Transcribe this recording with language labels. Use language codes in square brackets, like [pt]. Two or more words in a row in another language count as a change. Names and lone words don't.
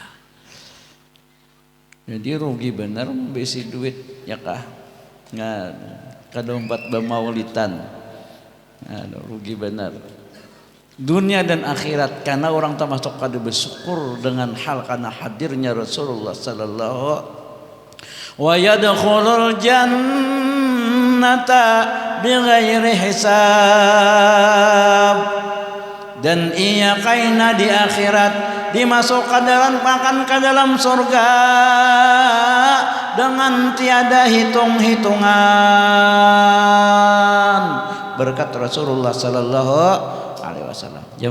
[bjn] Jadi rugi benar membesi duit ya kah? Kada umpat bemaulitan, rugi benar dunia dan akhirat, karena orang termasuk kada bersyukur dengan hal karena hadirnya Rasulullah [ar] صلى الله ويدخل الجنة بغير حساب, [bjn] dan ia kaina di akhirat dimasukkan ke dalam surga dengan tiada hitung-hitungan berkat Rasulullah [ar] صلى الله عليه وسلم.